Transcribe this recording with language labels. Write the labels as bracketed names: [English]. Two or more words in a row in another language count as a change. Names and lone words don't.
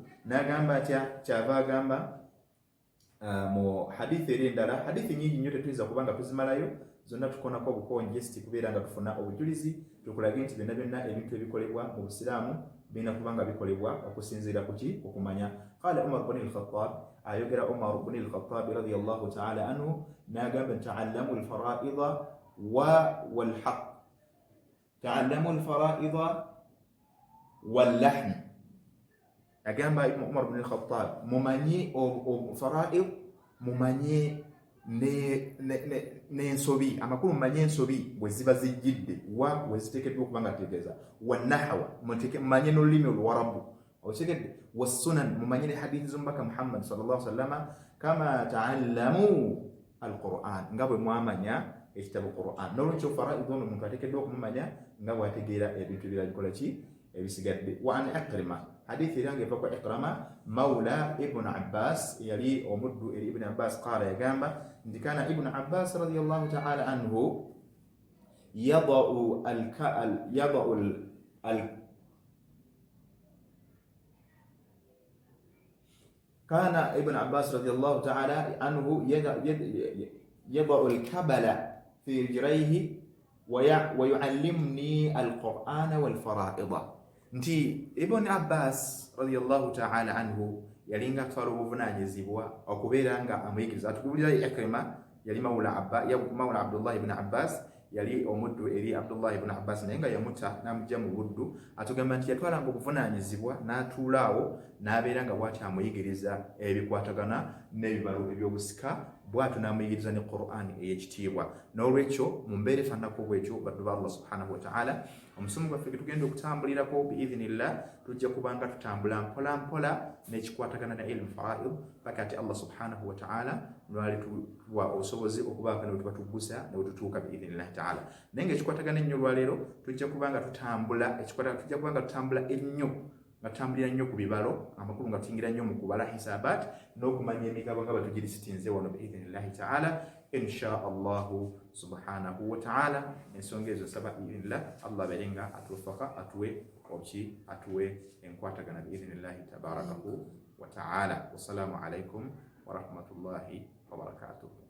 [Ganda] N'agamba atya, kyava agamba mu hadithi eri endala, hadithi nyingi nnyo tetuyinza kuba nga tuzimalayo zonna, tukonako obukonje siti kubeera nga tufuna obujulizi tukulage nti byonna byonna ebintu ebikolebwa mu busiraamu birina kuba nga bikolebwa okusinziira ku ki, okumanya. [Arabic] قال عمر بن الخطاب, ayogera عمر بن الخطاب رضي الله تعالى عنه, n'agamba تعلموا الفرائض والحق تعلموا الفرائض واللحن. [Ganda] Agamba Umar ibn al-Khattab, mumanye fara'id, mumanye n'ensobi, amakulu mumanye ensobi bwe ziba zijjidde wa bwe ziteekeddwa okuba nga tegeeza, wannahwa mumanye n'olulimi oluwarabu okitegedde, wassunan mumanye ne hadithi z'omubaka Muhammad [Arabic] صلى الله عليه وسلم كما تعلموا القرآن, [Ganda] nga bwe mwamanya ekitabo Qur'an. N'olwekyo fara'id ono omuntu ateekeddwa okumumanya nga bw'ategeera ebintu ebirabikola ki ebisigadde. [Arabic] وعن عكرمة, [Ganda] hadithi yange eva kwa Ikrama [Arabic] مولى ابن عباس, [Ganda] yali omuddu eri Ibn Abbas, [Arabic] qala [Ganda] yagamba nti [Arabic] كان ابن عباس رضي الله تعالى عنه يضع كان ابن عباس رضي الله تعالى عنه يضع الكبل في رجليه ويعلمني القرآن والفرائض. [Ganda] Nti Ibn Abbas radiyallahu ta'ala anhu yalinga atwala obuvunanyizibwa okubeera nga amuyigiriza. Atukubulira Ikrima yali mawla Abdullah ibn Abbas, yali omuddu eri Abdullah ibn Abbas naye nga yamutta n'amugya mu buddu. Atugamba nti yatwalanga obuvunanyizibwa n'atuulaawo n'abeera nga bw'ati amuyigiriza ebikwatagana n'ebibalo ebyobusika, bw'atyo n'amuyigiriza ne Qur'an ey'ekitiibwa. N'olwekyo mu mbeera efaananako bw'ekyo baddu ba [Arabic] الله سبحانه وتعالى, [Ganda] omusomo gwaffe gwe tugenda okutambulirako biidhinillah, tujja kubanga tutambula mpola mpola n'ekikwatagana ne [Arabic] علم الفرائض [Ganda] paka ati [Arabic] الله سبحانه وتعالى [Ganda] lwalituwa obusobozi okubaako ne bwe tuba tuggusa ne bwe tutuuka [Arabic] بإذن الله تعالى. [Ganda] Naye ng'ekikwatagana ennyo lwaleero tujja kubanga tutambula ennyo nga tutambulira nnyo ku bibalo, amakulu nga tuyingira nnyo mu kubala hisabat n'okumanya emigabo nga batugirisitinze wano [Arabic] بإذن الله تعالى إن شاء الله سبحانه وتعالى. [Ganda] Ensonga ezo saba biidhinillah Allah abeerenga atuwafaka, atuwe enkwatagana [Arabic] بإذن الله تبارك وتعالى. والسلام عليكم ورحمة الله وبركاته.